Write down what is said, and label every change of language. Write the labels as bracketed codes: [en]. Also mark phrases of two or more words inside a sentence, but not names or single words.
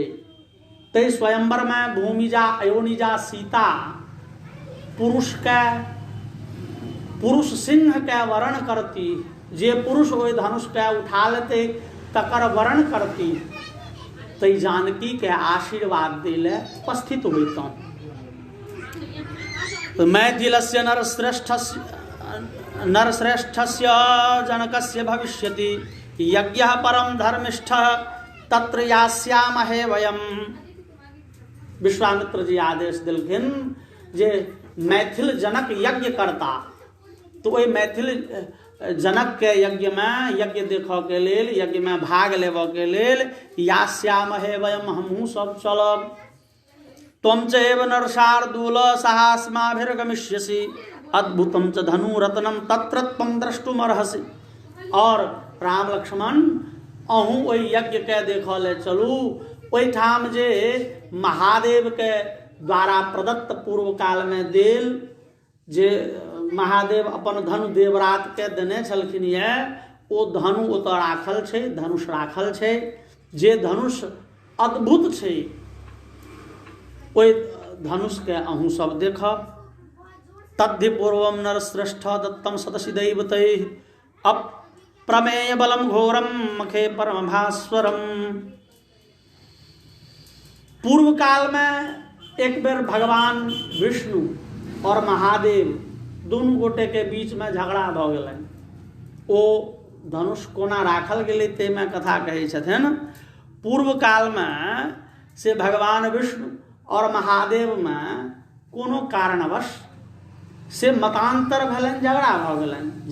[mai] तै स्वयंवर में भूमिजा अयोनिजा सीता पुरुष सिंह के वरण करती, जे पुरुष ओहि धनुष के उठा लेते तकर वरण करती, तै जानकी के आशीर्वाद दिले उपस्थित होइतौं। [sa] तो मैथिलस्य नरश्रेष्ठस्य जनकस्य भविष्यति यज्ञः परम धर्मिष्ठः तत्र यास्यामहे वयम्। [mai] विश्वामित्र जी आदेश दिलखिन जे मैथिल जनक यज्ञ करता, तो ओहि मैथिल जनक के यज्ञ में यज्ञ देखऽ के लेल, यज्ञ में भाग लेबऽ के लेल [sa] यास्यामहे वयम्, [mai] हमहूँ सब चलब। [sa] त्वं चैव नरशार्दूल साहस्माभिर्गमिष्यसि अद्भुतं च धनु रत्नम तत्र त्वं द्रष्टुमर्हसि। [mai] और राम लक्ष्मण अहूँ ओहि यज्ञ के देखऽ ले चलू। ओहिठाम जे महादेव के द्वारा प्रदत्त पूर्व काल में देल, जे महादेव अपन धनु देवरात के देने छलखिन ये, ओ धनु ओतऽ राखल छै, धनुष राखल छै, जे धनुष अद्भुत छै। ओहि धनुष के अहूँ सब देखब। [sa] तद्धि पूर्वम नरश्रेष्ठ दत्तम सतसि दैवतैः अप्रमेय बलम घोरम मखे परम भास्वरम। [mai] पूर्व काल में एक बेर भगवान विष्णु और महादेव दुनू गोटे के बीच में झगड़ा भऽ गेलनि। ओ धनुष कोना राखल गेलै ताहिमे कथा कहै छथिन। पूर्व काल में से भगवान विष्णु और महादेव में कोनो कारणवश से मतांतर भेलनि, झगड़ा भऽ गेलनि।